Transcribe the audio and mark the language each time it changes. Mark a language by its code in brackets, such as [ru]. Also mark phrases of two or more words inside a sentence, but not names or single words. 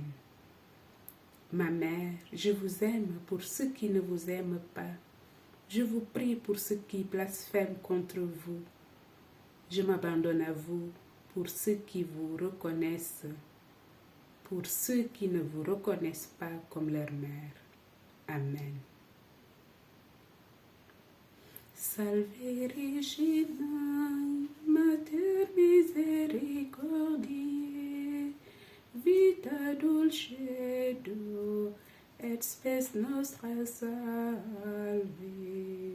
[fr] Ma mère, je vous aime pour ceux qui ne vous aiment pas. Je vous prie pour ceux qui blasphèment contre vous. Je m'abandonne à vous pour ceux qui vous reconnaissent, pour ceux qui ne vous reconnaissent pas comme leur mère. Amen. [la] Salve Regina, Mater misericordiae, vita dulcedo, et spes nostra salve.